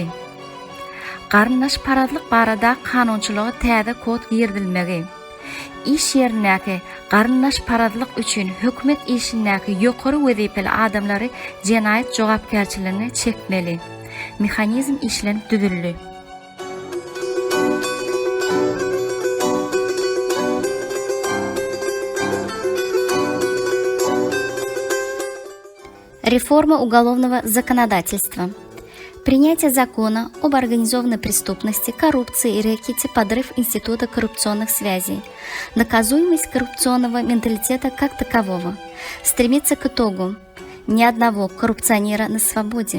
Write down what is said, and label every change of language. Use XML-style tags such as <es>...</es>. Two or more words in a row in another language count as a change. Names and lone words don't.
<tk>Garyndaş paradlyk baradaky kanunçylygy täze kod girdilmegi. İş ýerinäki garyndaş paradlyk üçin hökümet işindäki ýokary wezipeli adamlary jenayet jogapkärçiligine çekmeli. Mexanizm işlenip düzüldi.</tk> <ru>Реформа уголовного законодательства. Принятие закона об организованной преступности, коррупции и рэкете, подрыв института коррупционных связей, наказуемость коррупционного менталитета как такового, стремится к итогу ни одного коррупционера на свободе.</ru>